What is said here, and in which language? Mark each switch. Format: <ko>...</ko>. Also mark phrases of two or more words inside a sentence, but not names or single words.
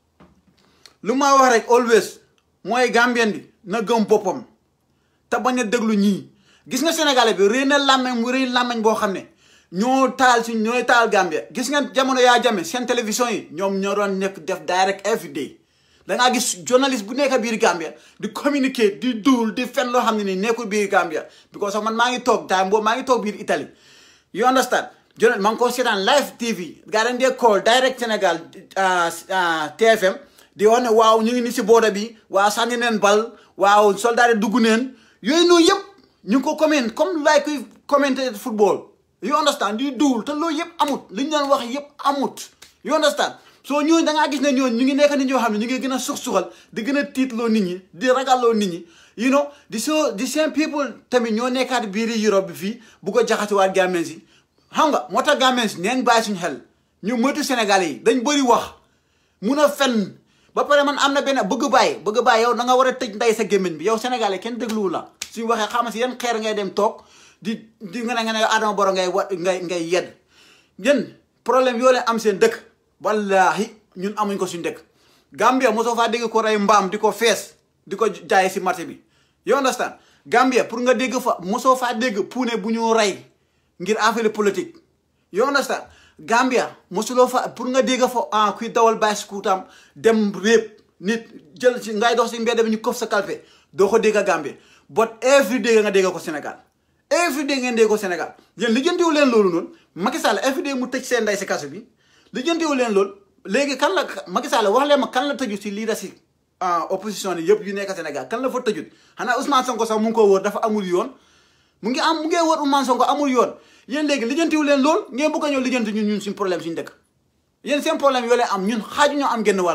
<wo>lu ma wax rek always mooy Gambien bi na gëm boppam te bañ a déglu ñii gis nga Sénégalais bi rëy na làmmeñ mu rëy làmmeñ boo xam ne ñooy taal Gambia gis nga jamono yaa jame seen télévision yi ñoom ñoo doon nekk def direct</wo> <en>every day</en> <wo>da ngaa gis journaliste bu nekk biir Gambia di communiquer di duul di fen loo xam ne nii nekkul biir Gambia because man maa ngi toog time boobu maa ngi toog biir Italie</wo> <en>you understand</en> <wo>maa ngi ko seetaan</wo> <en>live TV</en> <wo>gaa dañ dee call direct Sénégal TFM di wax ne waaw ñu ngi ni si booda bi waaw sànni neen bal waaw soldat yi dugg neen yooyu noonu yëpp ñu ngi ko comment comme like kuy commenter football</wo> <en>you understand</en> <wo>di duul te loolu yëpp amut li ñu doon wax yëpp amut</wo> <en>you understand</en> <wo>so ñooñu da ngaa gis ne ñooñu ñu ngi nekk nit ñoo xam ne ñu ngi gën a suxal di gën a tiitloo nit ñi di ragalloo nit ñi</wo> <en>you know</en> <wo>di</wo> <en>same people</en> <wo>tamit ñoo nekkaat biir Europe bi fii bu ko jaxasewaat Gambien si xam nga moo tax Gambien si neen bàyyi suñu xel ñu moytu Sénégalais yi dañ bëri wax mun a fen ba pare man am na benn bëgg bàyyi yow da nga war a tëj nday sa gémmiñ bi yow Sénégalais kenn dégluwu la suñu waxee xam si yan xeer ngay dem toog di nga ne Adama Barrow ngay yedd yéen problème yoo leen am seen dëkk wallahi ñun amuñ ko suñu dëkk Gambia mosoo faa dégg ko rey mbaam di ko fees di ko jaay si marché bi</wo> <en>you understand</en> <wo>Gambia pour nga dégg fa mosoo faa dégg puune bu ñu rey ngir</wo> <fr>affaire politique</fr> <en>you understand</en> <wo>Gambia mosuloo fa pour nga dégg fa kuy dawal bicycle tam dem réeb nit jël ci ngay dox si mbedd bi ñu kof sa kalpe doo ko dégg Gambia</wo> <en>but every day</en> <wo>nga dégg ko Sénégal</wo> <en>every day</en> <wo>ngeen dégg ko Sénégal yéen lijjantiwu leen loolu noonu Macky Sall</wo> <en>every day</en> <wo>mu tëj seen nday si kaso bi lijjantiwu leen loolu léegi kan la Macky Sall wax leen ma kan la tëju si leader si opposition yi yëpp yu nekk Sénégal kan la fa tëjut xanaa Ousmane Sonko sax mu ngi ko wër dafa amul yoon mu ngi wër Ousmane Sonko amul yoon yéen léegi lijjantiwu leen lool ngeen bëgg a ñëw lijjanti ñun suñu problème suñu dëkk yéen seen problème yoo leen am ñun xaaju ñoo am</wo>